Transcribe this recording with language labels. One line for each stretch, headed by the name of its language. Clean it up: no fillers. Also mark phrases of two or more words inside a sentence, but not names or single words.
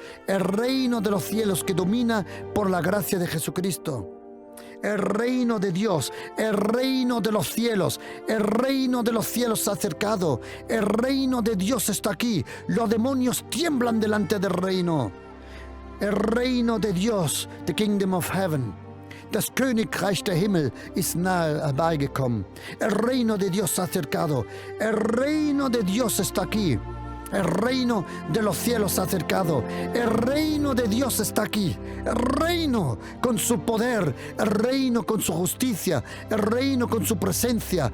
Spanish: El reino de los cielos que domina por la gracia de Jesucristo. El reino de Dios, el reino de los cielos, el reino de los cielos se ha acercado, el reino de Dios está aquí, los demonios tiemblan delante del reino. El reino de Dios,
English: the kingdom of heaven,
German: das Königreich der Himmel ist nahe herbeigekommen.
Spanish: El reino de Dios se ha acercado, el reino de Dios está aquí. El reino de los cielos se ha acercado. El reino de Dios está aquí. El reino con su poder. El reino con su justicia. El reino con su presencia.